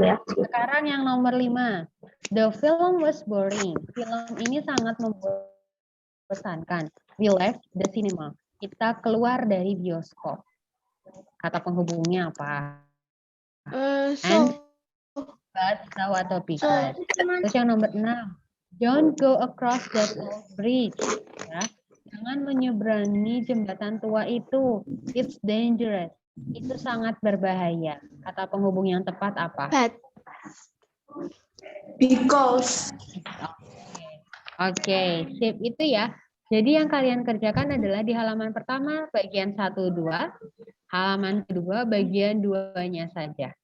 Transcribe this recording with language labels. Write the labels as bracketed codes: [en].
[id] Sekarang yang nomor 5. [en] The film was boring. [id] Film ini sangat membosankan. [en] We left the cinema. [id] Kita keluar dari bioskop. Kata penghubungnya apa? And but tahu atau because. Terus yang nomor 6. [en] Don't go across that old bridge. [id] Ya. Jangan menyeberangi jembatan tua itu. [en] It's dangerous. [id] Itu sangat berbahaya. Kata penghubung yang tepat apa? [en] But. Because. [id] Oke, sip itu ya. Jadi yang kalian kerjakan adalah di halaman pertama bagian 1, 2, halaman kedua bagian 2-nya saja.